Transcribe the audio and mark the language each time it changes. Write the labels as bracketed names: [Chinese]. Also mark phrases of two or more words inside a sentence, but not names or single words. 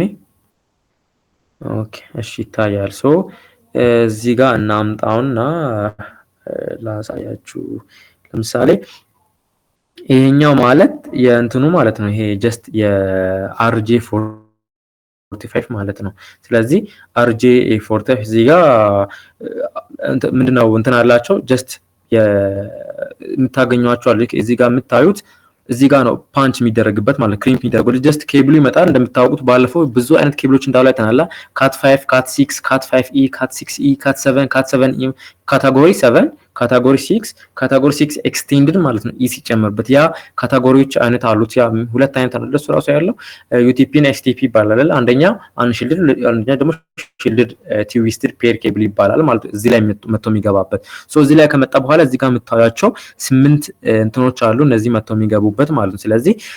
[Amharic] ኦኬ እሺ ይታያል። ሶ እዚህ ጋር እናምጣውና ላሳያችሁ። ለምሳሌ ይሄኛው ማለት የእንትኑ ማለት ነው። ይሄ ጀስት የRJ45 ማለት ነው። ስለዚህ RJ45 እዚህ ጋር ምንድነው እንትን አላቸው ጀስት የምታገኙዋቸው አለ። እዚህ ጋር የምታዩት እዚህ ጋር ነው ፓንች የሚደረግበት ማለት ክሪምፕ የሚደረገው። ጀስት ኬብሉ ይመጣል። እንደምታውቁት ባለፈው ብዙ አይነት ኬብሎች እንዳሉ አይተናል። cat [English] 5 cat 6 cat 5e cat 6e cat 7 cat 7e category 7 category 6 extended [Amharic] ማለት ነው ኢ ሲጨመርበት ያ ካታጎሪዎች አይነት አሉት። ያ ሁለት አይነት አለ እሱ ራሱ ያለው ዩቲፒ እና ኤስቲፒ ይባላል። አንደኛ አንሺልድድ አንደኛ ደግሞ [English] shielded twisted pair cable [Amharic] ይባላል ማለት ነው። እዚህ ላይ መጥቶ የሚገባበት እዚህ ላይ ከመጣ በኋላ እዚህ ጋር የምታዩቸው 8 እንትኖች አሉ እነዚህ መጥቶ የሚገቡበት ማለት ነው። ስለዚህ